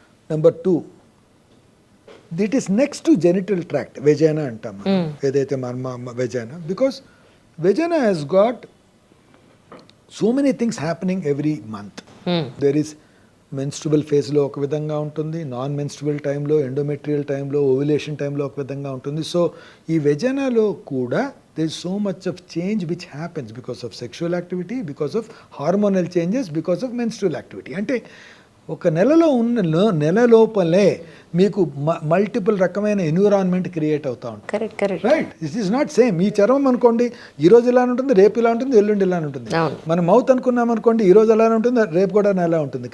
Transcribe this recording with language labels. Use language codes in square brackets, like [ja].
[en] number 2, this is next to genital tract, vagina [te] అంటాం ఏదైతే [en] Vagina, because vagina has got so many things happening every month. There is [te] menstrual ఫేజ్లో ఒక విధంగా ఉంటుంది, non menstrual టైంలో, endometrial టైంలో, ఓవ్యులేషన్ టైంలో ఒక విధంగా ఉంటుంది. సో ఈ వెజైనాలో కూడా [en] there is so much of change which happens because of sexual activity, because of hormonal changes, because of menstrual activity. [te] అంటే ఒక నెలలో నెల లోపలే మీకు మల్టిపుల్ రకమైన ఎన్విరాన్మెంట్ క్రియేట్ అవుతా ఉంటుంది. Correct [en] Right. This is not same. [te] మీ చర్మం అనుకోండి ఈ రోజు ఇలా ఉంటుంది, రేపు ఇలా ఉంటుంది, ఎల్లుండి ఇలా ఉంటుంది. మన మౌత్ అనుకున్నాం అనుకోండి ఈ రోజు ఎలా ఉంటుంది, రేపు కూడా ఎలా ఉంటుంది.